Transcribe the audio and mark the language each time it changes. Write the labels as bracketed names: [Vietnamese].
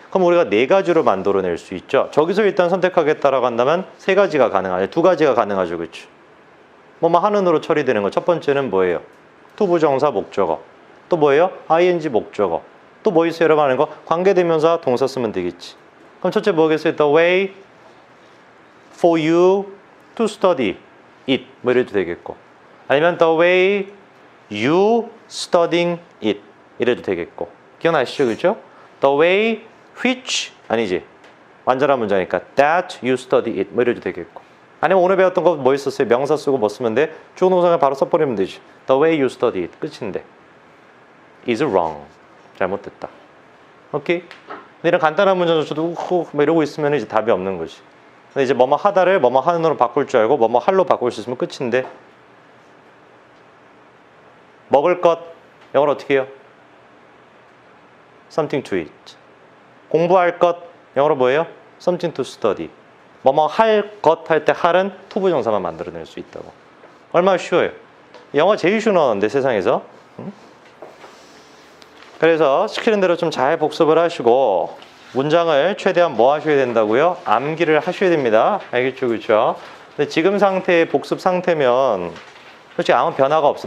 [Korean] 그럼 우리가 4가지로 만들어낼 수 있죠. 저기서 일단 선택하겠다라고 한다면 3가지가 가능하죠. 2가지가 가능하죠. 그치? 뭐뭐 하는으로 처리되는 거. 첫 번째는 뭐예요? 투부정사 목적어. 또 뭐예요? ing 목적어. 또 뭐 있어요? 여러분 하는 거? 관계대명사 동사 쓰면 되겠지. 그럼 첫째 뭐겠어요? [English] The way for you to study it. [Korean] 뭐 이래도 되겠고. 아니면 [English] the way you studying it [Korean] 이래도 되겠고. 기억나시죠? 그죠? [English] the way which [Korean] 아니지. 완전한 문장이니까 [English] that you study it [Korean] 뭐 이래도 되겠고. 아니면 오늘 배웠던 거 뭐 있었어요? 명사 쓰고 뭐 쓰면 돼? 주어 동사를 바로 써버리면 되지. [English] the way you study it [Korean] 끝인데 [English] is wrong. [Korean] 잘못됐다. 오케이? 근데 이런 간단한 문장조차도 뭐 이러고 있으면 이제 답이 없는 거지. 근데 이제 뭐뭐 하다를 뭐뭐 하는으로 바꿀 줄 알고 뭐뭐 할로 바꿀 수 있으면 끝인데 먹을 것 영어로 어떻게 해요? [English] something to eat. [Korean] 공부할 것 영어로 뭐예요? [English] something to study. [Korean] 뭐뭐 할 것 할 때 할은 투부정사만 만들어낼 수 있다고. 얼마나 쉬워요. 영어 제일 쉬운 언어인데 세상에서. 그래서 시키는 대로 좀 잘 복습을 하시고 문장을 최대한 뭐 하셔야 된다고요? 암기를 하셔야 됩니다. 알겠죠? 그렇죠? 근데 지금 상태의 복습 상태면 솔직히 아무 변화가 없어.